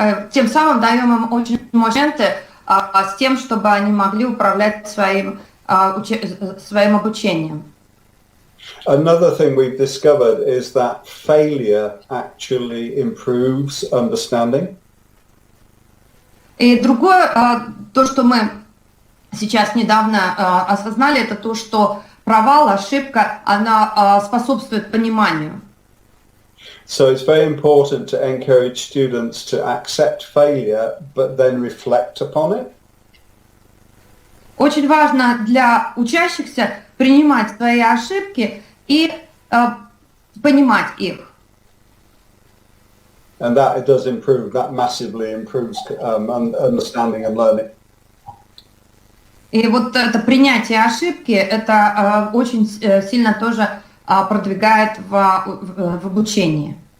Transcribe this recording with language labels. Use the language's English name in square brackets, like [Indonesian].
[Russian] тем самым даем им очень моменты с тем, чтобы они могли управлять своим обучением. [English] Another thing we've discovered is that failure actually improves understanding. [Russian] И другое, то, что мы сейчас недавно осознали, это то, что провал, ошибка, она способствует пониманию. [English] So it's very important to encourage students to accept failure, but then reflect upon it. [Russian] Очень важно для учащихся принимать свои ошибки и понимать их. [English] And that it does improve, that massively improves understanding and learning. [Russian] И вот это принятие ошибки, это очень сильно тоже продвигает в обучении.